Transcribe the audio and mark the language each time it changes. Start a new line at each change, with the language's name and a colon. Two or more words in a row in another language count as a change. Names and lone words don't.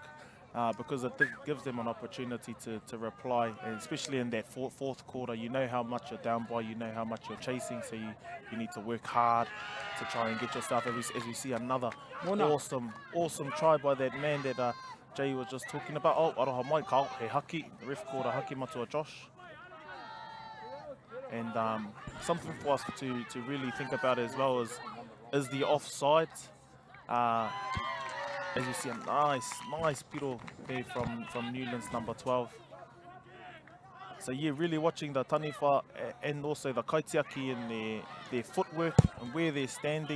English: Because it gives them an opportunity to reply, and especially in that fourth quarter. You know how much you're down by, you know how much you're chasing, so you need to work hard to try and get yourself, as we see another awesome try by that man that Jay was just talking about.
Māori: Oh, Arawa mai kao, he haki,
English: the ref called a
Māori: haki matua
English: Josh. And something for us to really think about as well is the offside. As you see, a nice piro there from Newlands, number 12. So yeah, really watching the taniwha and also the kaitiaki and their footwork and where they're standing.